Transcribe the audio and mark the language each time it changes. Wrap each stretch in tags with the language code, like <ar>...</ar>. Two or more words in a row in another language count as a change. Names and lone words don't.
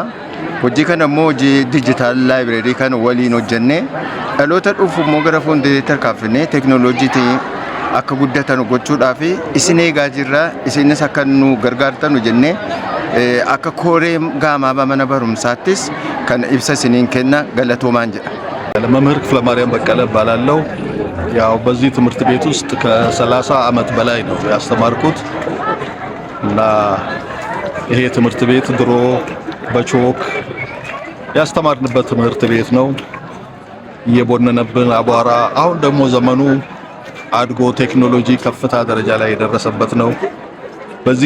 <om>Hojii kana immoo hojii diijitaal laayibireerii kan waliin hojjennee dhaloota dhufu immoo gara fuulduratti tarkaanfinee teekinooloojiitiin akka guddatan gochuudhaaf isin eegaa jirra. Isinis akka nu gargaartan jennee akka kooree gaamaaba mana barumsaattis kan ibsa isiniin kenna galatoomaan jedha.</om> <am>መምህር ክፍለ ማርያም በቀለ እባላለሁ። ያው በዚህ ትምህርት ቤት ውስጥ ከ30 ዓመት በላይ ነው ያስተማርኩት እና ይሄ ትምህርት ቤት ድሮ በቾክ ያስተማርንበት ትምህርት ቤት ነው። እየቦነነብን አቧራ አሁን ደግሞ ዘመኑ አድጎ ቴክኖሎጂ ከፍታ ደረጃ ላይ የደረሰበት ነው። በዚህ</am>